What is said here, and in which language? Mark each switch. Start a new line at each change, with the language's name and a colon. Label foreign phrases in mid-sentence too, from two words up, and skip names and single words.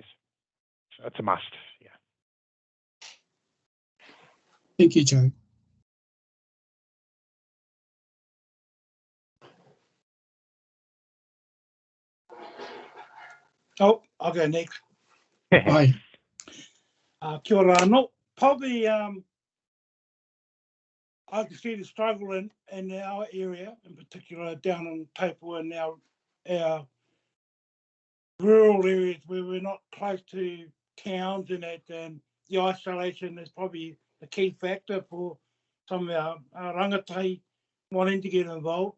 English: So it's a must. Yeah. Thank you, Joe. Oh, I'll go next. Bye.
Māori: Kia ora anō.
English: Probably I can see the struggle in our area, in particular down in Taipu and our rural areas where we're not close to towns and that, and the isolation is probably the key factor for some of our rangatai wanting to get involved.